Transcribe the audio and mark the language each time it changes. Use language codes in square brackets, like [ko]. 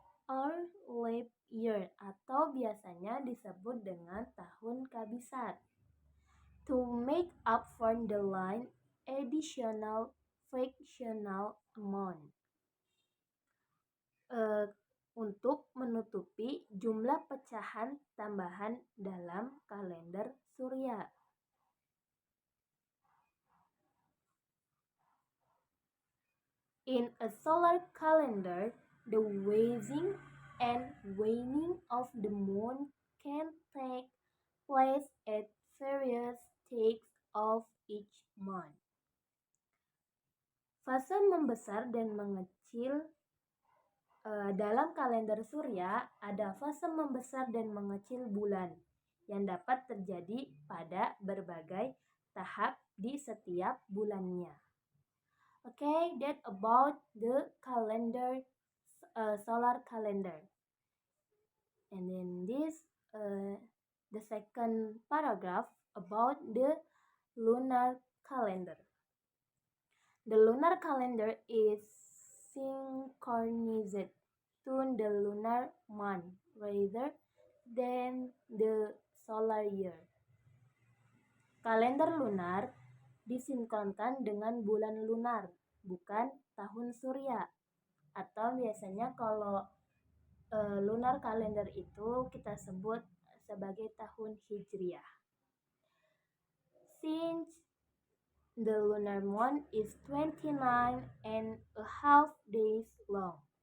[en] Or leap year, [id] atau biasanya disebut dengan tahun kabisat. [en] To make up for the line additional fractional amount. [id] Untuk menutupi jumlah pecahan tambahan dalam kalender surya. [en] In a solar calendar, The waxing and waning of the moon can take place at various stages of each month. [id] Fase membesar dan mengecil dalam kalender surya ada fase membesar dan mengecil bulan yang dapat terjadi pada berbagai tahap di setiap bulannya. [en] Okay, that about the calendar, solar calendar. And then the second paragraph about the lunar calendar. The lunar calendar is synchronized to the lunar month rather than the solar year. [id] Kalender lunar disinkronkan dengan bulan lunar, bukan tahun surya. Atau biasanya kalau lunar kalender itu kita sebut sebagai tahun Hijriah. [en] Since the lunar month is 29.5 days long.